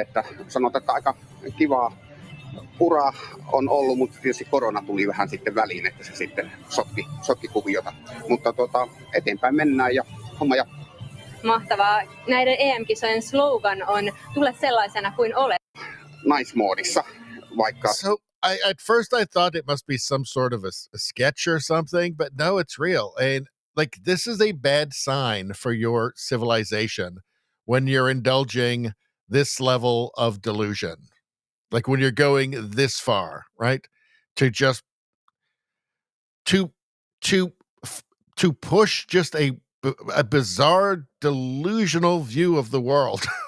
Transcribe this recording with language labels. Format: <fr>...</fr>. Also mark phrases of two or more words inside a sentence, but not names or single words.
<fi>Että sanotaan, että aika kivaa ura on ollut, mutta tietysti korona tuli vähän sitten väliin, että se sitten sotki kuviota. Mutta eteenpäin mennään ja homma jatkuu. Mahtavaa. Näiden EM-kisojen slogan on tule sellaisena kuin olet. Naismoodissa, vaikka...</fi> <en>So at first I thought it must be some sort of a sketch or something, but no, it's real. And like, this is a bad sign for your civilization when you're indulging this level of delusion. Like when you're going this far, right? To just to push just a bizarre delusional view of the world.</en>